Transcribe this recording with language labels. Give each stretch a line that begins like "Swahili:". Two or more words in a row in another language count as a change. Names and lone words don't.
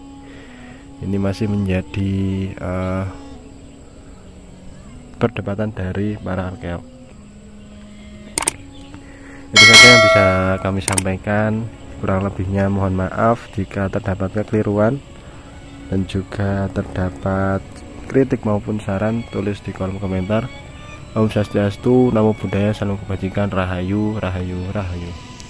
Indonesian: Ini masih menjadi perdebatan dari para arkeolog. Itu saja yang bisa kami sampaikan. Kurang lebihnya mohon maaf jika terdapat kekeliruan, dan juga terdapat kritik maupun saran, tulis di kolom komentar.
Balinese: Om Swastiastu,
Pali: Namo Buddhaya,
Indonesian: Salam Kebajikan,
Balinese: Rahayu, Rahayu, Rahayu.